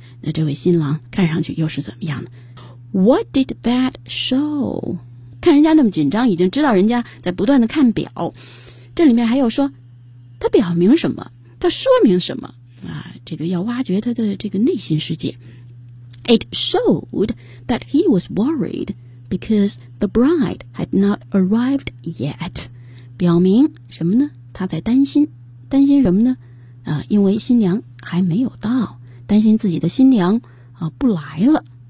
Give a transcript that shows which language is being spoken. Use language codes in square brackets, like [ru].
[zh] 那这位新郎看上去又是怎么样的 ? [en] What did that show? [zh] 看人家那么紧张，已经知道人家在不断的看表。这里面还有说它表明什么，它说明什么啊？这个要挖掘他的这个内心世界。 [en] It showed that he was worried because the bride had not arrived yet. [zh] 表明什么呢？他在担心，担心什么呢？啊，因为新娘还没有到，担心自己的新娘啊不来了。